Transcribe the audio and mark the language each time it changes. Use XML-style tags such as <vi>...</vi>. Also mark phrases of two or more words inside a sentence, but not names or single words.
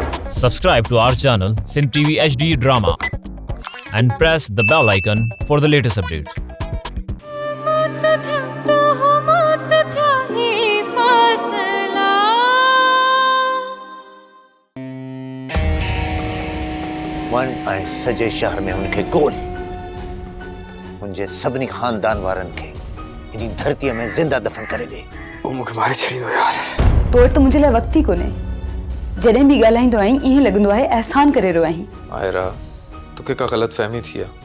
<en>Subscribe to our channel Sindh TV HD Drama and press the bell icon for the latest updates.</en> <sd>वन ऐं सॼे शहर में उनखे ॻोल्हि मुंहिंजे सभिनी ख़ानदान वारनि खे इन धरतीअ में ज़िंदा दफ़न करे ॾे। वो मूंखे मारे छॾींदो यार। तो वटि त मुंहिंजे लाइ वक़्तु ई कोन्हे। जॾहिं बि ॻाल्हाईंदो आहीं ईअं लॻंदो आहे एहसान करे रहियो आहीं। आयरा तोखे का ग़लत फहमी थी आहे।</sd>